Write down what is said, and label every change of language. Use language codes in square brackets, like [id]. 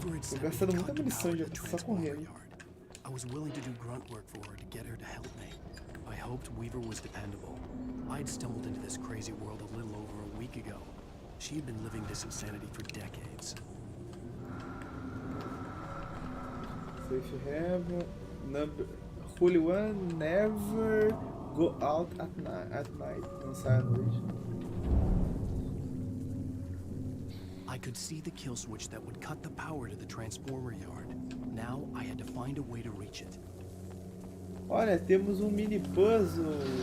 [pt] Tô gastando muita munição já, só correndo. [en] I was willing to do grunt work for her to get her to help me. I hoped Weaver was dependable. I'd stumbled into this crazy world a little over a week ago. She had been living this insanity for decades. Safe haven. Number. Holy one, never go out at night. [pt] Não sai à noite. [en] I could see the kill switch that would cut the power to the transformer yard. Now I had to find a way to reach it. [pt] Olha, temos um mini puzzle.